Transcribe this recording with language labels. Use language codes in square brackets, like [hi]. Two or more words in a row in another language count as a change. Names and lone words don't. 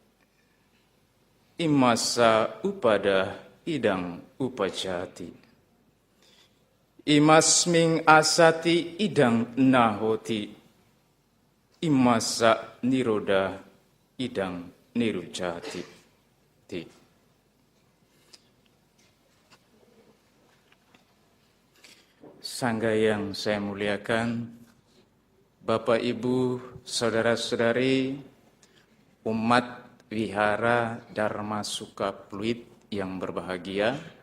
[pi] Imasa upada idang upajati. Imasming asati idang nahoti. Imasa niroda idang nirujati. [id] Sangga yang saya muliakan, Bapak Ibu, Saudara-saudari, umat Wihara Dharma Suka Pluit yang berbahagia.